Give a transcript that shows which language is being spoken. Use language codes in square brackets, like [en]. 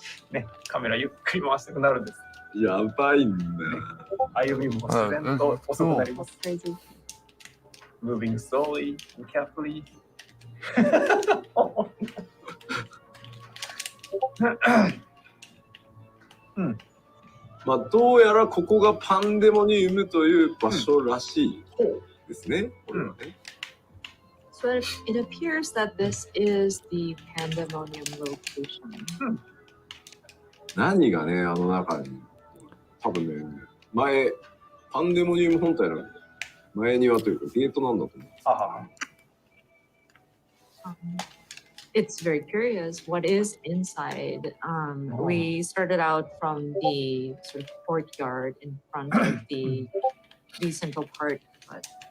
[ja] ね、カメラゆっくり回したくなるんです。やばいんだ。歩みも自然と遅くなります。 [en] Moving slowly and carefully. [ja] まあどうやらここがパンデモニウムという場所らしいですね。これはね。 [en] So it appears that this is the Pandemonium location. [ja] 何がね、あの中に多分ね、前パンデモニウム本体の前庭というかゲートなんだと思う。 [en] It's very curious what is inside. We started out from the sort of courtyard in front of the central part, but